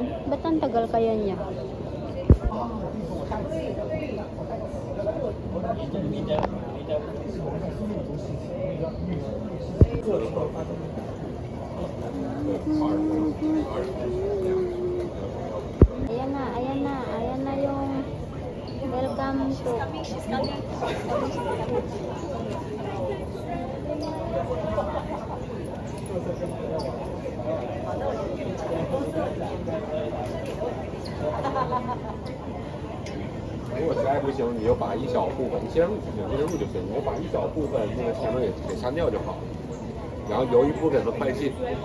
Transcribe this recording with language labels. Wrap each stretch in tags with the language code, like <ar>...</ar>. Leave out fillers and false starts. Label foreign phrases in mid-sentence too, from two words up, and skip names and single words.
<tl>Ba't ang tagal kaya niya? Ayan na yung</tl> <en>welcome to</en> <zh>如果实在不行，你就把一小部分，你先入就行，你就把一小部分那个前面给删掉就好，然后留一部分的快进。</zh>